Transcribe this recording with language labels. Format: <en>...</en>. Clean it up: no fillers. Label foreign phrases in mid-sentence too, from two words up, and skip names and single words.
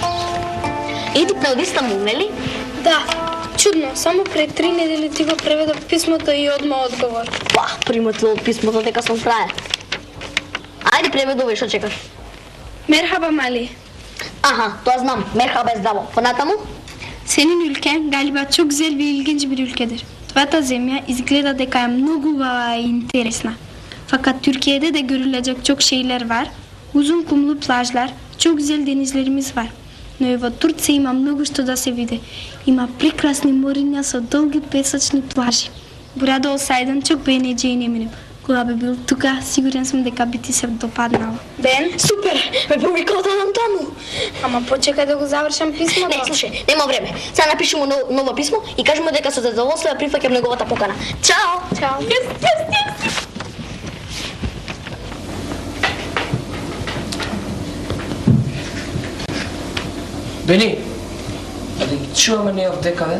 <mk>Едип на Истанбул, нели? Да, чудно. Само пред 3 недели ти го преведов писмото и одма одговор. Примотил писмото дека сум фраер. Ајде преведувај, што чекаш? Мерхаба мали. Аха, тоа знам. Мерхаба е здраво. Понатаму?</mk> <tr>Senin ülken galiba çok güzel ve ilginç bir ülkedir.</tr> <mk>Твата земја изгледа дека е многу убава и интересна.</mk> <tr>Fakat Türkiye'de de görülecek çok şeyler var. Uzun kumlu plajlar, çok güzel denizlerimiz var.</tr> <mk>Но и во Турција има многу што да се види. Има прекрасни мориња со долги песочни плажи.</mk> <tr>Burada olsaydın çok beğeneceğine eminim.</tr> <mk>Kога би бил тука, сигурен сум дека би ти се допаднало. Бен? Супер! Ме повикаат таму. Ама почекај да го завршам писмото. Не, слушај, нема време. Сега напишемо ново писмо и кажемо дека со задоволство ја прифаќам неговата покана. Чао! Чао. Бени, а да ги чуваме ние овдека, бе?</mk>